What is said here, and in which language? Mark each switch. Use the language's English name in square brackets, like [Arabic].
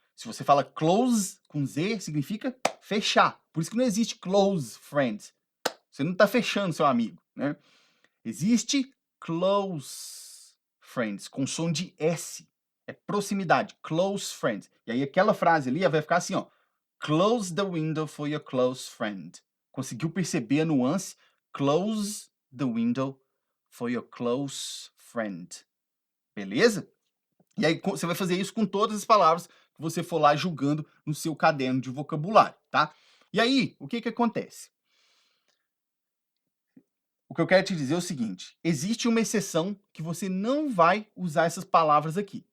[Portuguese] Se você fala close com Z, significa fechar. Por isso que não existe close friends. Você não está fechando seu amigo, né? Existe close friends com som de S. É proximidade, close friends. E aí aquela frase ali vai ficar assim, ó. [English] Close the window for your close friend. [Portuguese] Conseguiu perceber a nuance? [English] Close the window for your close friend. [Portuguese] Beleza? E aí você vai fazer isso com todas as palavras que você for lá julgando no seu caderno de vocabulário, tá? E aí, o que que acontece? O que eu quero te dizer é o seguinte: existe uma exceção que você não vai usar essas palavras aqui.